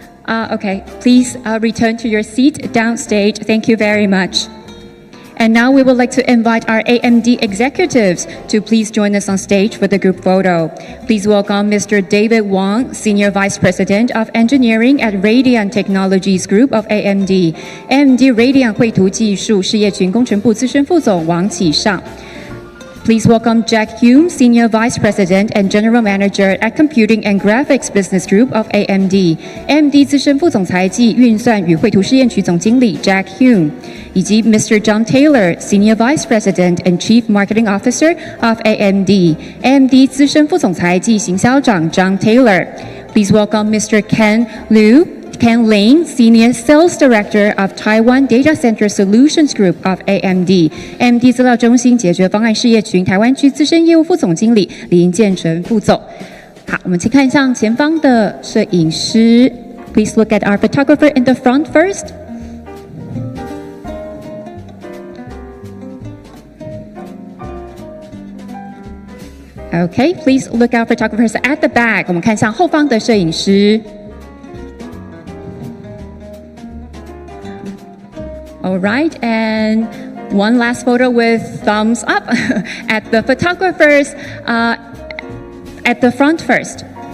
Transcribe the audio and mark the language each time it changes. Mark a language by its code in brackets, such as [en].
[en] Okay, please return to your seat downstage. Thank you very much. And now we would like to invite our AMD executives to please join us on stage for the group photo. Please welcome Mr. David Wang, Senior Vice President of Engineering at Radian Technologies Group of AMD. [zh] AMD Radian 绘图技术事业群工程部资深副总王启尚。 [en] Please welcome Jack Hume, Senior Vice President and General Manager at Computing and Graphics Business Group of AMD. [zh] AMD 资深副总裁暨运算与绘图试验区总经理 Jack Hume， 以及 Mr. [en] John Taylor, Senior Vice President and Chief Marketing Officer of AMD. [zh] AMD 资深副总裁暨行销长 John Taylor. [en] Please welcome Mr. Ken Lin, Senior Sales Director of Taiwan Data Center Solutions Group of AMD. [zh] AMD 资料中心解决方案事业群台湾区资深业务副总经理林建成副总。好，我们请看向前方的摄影师。 [en] Please look at our photographer in the front first. Okay, please look at photographers at the back. [zh] 我们看向后方的摄影师。 [en] All right, and one last photo with thumbs up at the photographers at the front first.